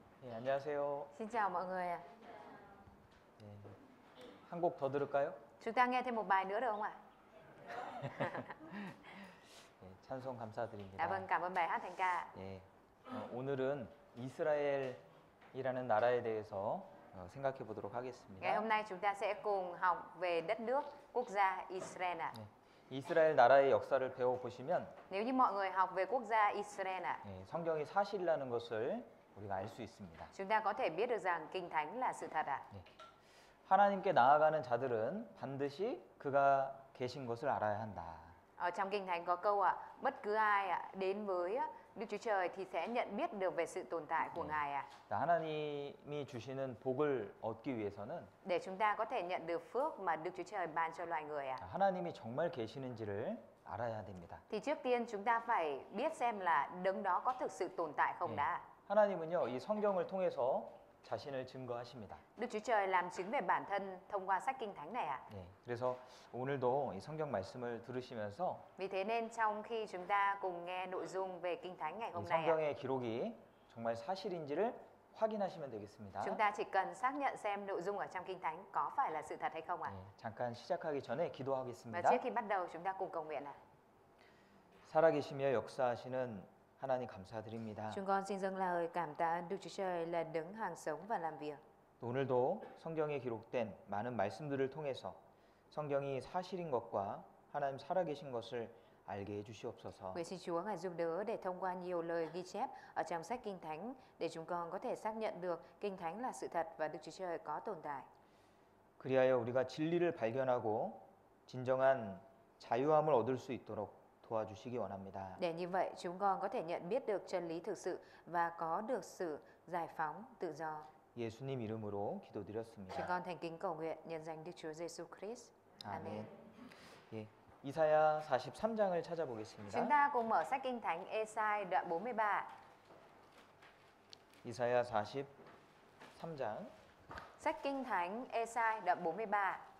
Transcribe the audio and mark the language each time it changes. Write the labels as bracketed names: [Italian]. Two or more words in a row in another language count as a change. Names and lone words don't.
[Korean] 네, 안녕하세요. [Vietnamese] Xin chào mọi người ạ. [Korean] 네, 한 곡 더 들을까요? [Vietnamese] Chúng ta nghe thêm một bài nữa được không ạ? [Korean] 네, 찬송 [Vietnamese] Dạ [Korean] 감사드립니다. [Vietnamese] vâng, cảm ơn bài hát Thành ca. [Korean] 네, 오늘은 이스라엘이라는 나라에 대해서 생각해 보도록 [Vietnamese] Ngày [Korean] 하겠습니다. [Vietnamese] hôm nay chúng ta sẽ cùng học về đất nước, quốc gia Israel ạ. [Korean] 네, 이스라엘 나라의 역사를 배워 보시면 [Vietnamese] Nếu như mọi người học về quốc gia Israel ạ, [Korean] 성경이 사실이라는 것을 우리가 알 수 있습니다. [Vietnamese] chúng ta có thể biết được rằng Kinh Thánh là sự thật ạ. [Korean] 네, 하나님께 나아가는 자들은 반드시 그가 계신 것을 알아야 한다. [Vietnamese] Ở trong Kinh Thánh có câu ạ, bất cứ ai ạ đến với Đức Chúa Trời thì sẽ nhận biết được về sự tồn tại của Ngài ạ. [Korean] 하나님이 주시는 복을 얻기 위해서는 [Vietnamese] Để chúng ta có thể nhận được phước mà Đức Chúa Trời ban cho loài người ạ. [Korean] 하나님이 정말 계시는지를 알아야 됩니다. [Vietnamese] Thì trước tiên chúng ta phải biết xem là đấng đó có thực sự tồn tại không đã. [Korean] 하나님은요, 이 성경을 통해서 자신을 증거하십니다. [Vietnamese] Đức Chúa Trời làm chứng về bản thân thông qua sách Kinh Thánh này ạ. [Korean] 네, 그래서 오늘도 이 성경 말씀을 들으시면서 [Vietnamese] Vì thế nên trong khi chúng ta cùng nghe nội dung về Kinh Thánh ngày [Korean] 이 [Vietnamese] hôm nay ạ, [Korean] 성경의 기록이 정말 사실인지를 확인하시면 되겠습니다. [Vietnamese] chúng ta chỉ cần xác nhận xem nội dung ở trong Kinh Thánh có phải là sự thật hay không ạ. [Korean] 네, 잠깐 시작하기 전에 [Vietnamese] Và [Korean] 기도하겠습니다. [Vietnamese] trước khi bắt đầu chúng ta cùng cầu nguyện ạ. [Korean] 살아계시며 역사하시는 하나님 감사드립니다. [Vietnamese] Chúng con xin dâng lời cảm tạ Đức Chúa Trời là đấng hàng sống và làm việc. [Korean] 오늘도 성경에 기록된 많은 말씀들을 통해서 성경이 사실인 것과 하나님 살아계신 것을 알게 해주시옵소서. [Vietnamese] Nguyện xin Chúa Ngài giúp đỡ để thông qua nhiều lời ghi chép ở trong sách Kinh Thánh để chúng con có thể xác nhận được Kinh Thánh là sự thật và Đức Chúa Trời có tồn tại. [Korean] 그리하여 우리가 진리를 발견하고 진정한 자유함을 얻을 수 있도록 도와주시기 원합니다. [Vietnamese] Để như vậy chúng con có thể nhận biết được chân lý thực sự và có được sự giải phóng, tự do. [Korean] 예수님 이름으로 [Vietnamese] Chúng [Korean] 기도드렸습니다. [Vietnamese] con thành kính cầu nguyện nhân danh Đức Chúa Giêsu Christ. Amen. [Korean] 예, 이사야 43장을 [Vietnamese] Chúng [Korean] 찾아보겠습니다. [Vietnamese] ta cùng mở sách Kinh Thánh Ê-sai đoạn 43. [Korean] 이사야 43장 [Vietnamese] Sách Kinh Thánh Ê-sai đoạn 43.